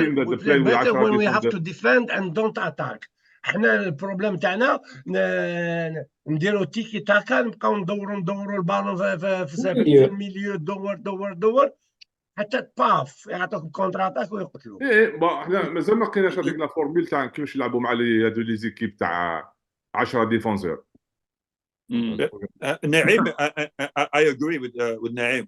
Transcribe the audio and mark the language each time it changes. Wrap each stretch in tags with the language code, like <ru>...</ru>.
<en>we play better when we have to defend and don't attack.</en> <ar>احنا البروبليم تاعنا نديرو تيكي تاكا, نبقاو ندورو البالون في الميليو, دور حتى باف يعطوك كونتر اتاك ويقتلوا. احنا مازال ما لقيناش هذيك لا فورميل تاع كيفاش يلعبوا مع هادو لي زيكيب تاع 10 ديفونسور.</ar> <en>نعيم, I agree with نعيم.</en>